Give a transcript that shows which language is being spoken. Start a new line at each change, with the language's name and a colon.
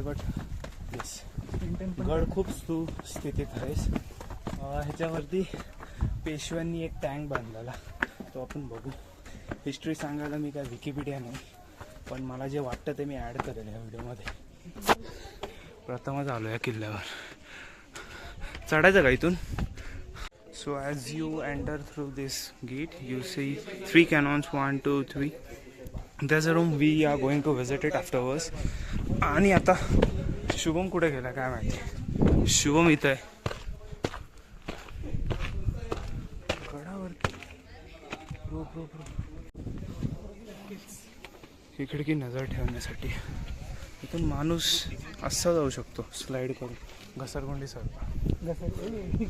English: but yes,
Marathi: गड खूप सुस्थितीत आहे. ह्याच्यावरती पेशव्यांनी एक टँक बांधलेला, तो आपण बघू. हिस्ट्री सांगायला मी काय विकिपीडिया नाही, पण मला जे वाटतं ते मी ॲड करेल या व्हिडिओमध्ये. प्रथमच आलो या किल्ल्यावर. चढायचं का इथून?
English: So as you enter through this gate you see 3 cannons 1, 2, 3. There's a room we are going to visit it afterwards.
Marathi: आणि आता शुभम कुठे गेला काय माहिती. शुभम इथं आहे गडावरती. ही खिडकी नजर ठेवण्यासाठी. इथून माणूस असा जाऊ शकतो स्लाइड करून घसरगुंडी सारखा.